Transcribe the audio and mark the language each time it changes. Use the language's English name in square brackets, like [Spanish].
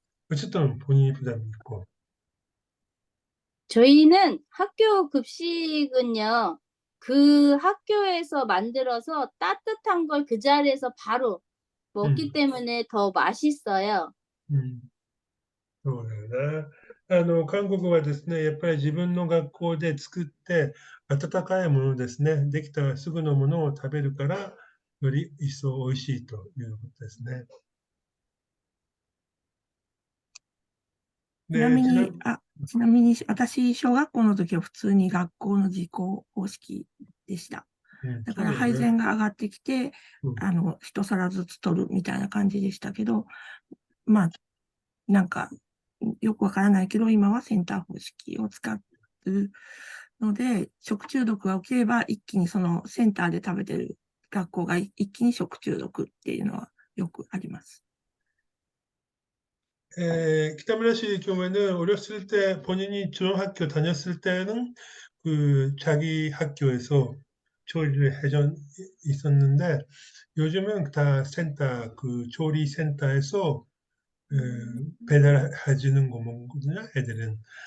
[Korean] 어쨌든 본인이 부담이 있고. 저희는 학교 급식은요, 그 학교에서 만들어서 따뜻한 걸 그 자리에서 바로 먹기 때문에 더 맛있어요. [Japanese] そうだよな。韓国はですね、やっぱり自分の学校で作って、温かいものですね、できたらすぐのものを食べるから、より一層美味しいということですね。ちなみに、私、小学校の時は普通に学校の自校方式でした。だから配膳が上がってきて、一皿ずつ取るみたいな感じでしたけど、まあ、なんか、よくわからないけど、今はセンター方式を使うので、食中毒が起きれば、一気にそのセンターで食べてる学校が一気に食中毒っていうのはよくあります。 [Korean] 北村씨 경우에는 어렸을 때 본인이 중학교 다녔을 때는 그 자기 학교에서 조리를 해전 있었는데 요즘은 다 센터 그 조리 센터에서 배달해 주는 거거든요, 애들은.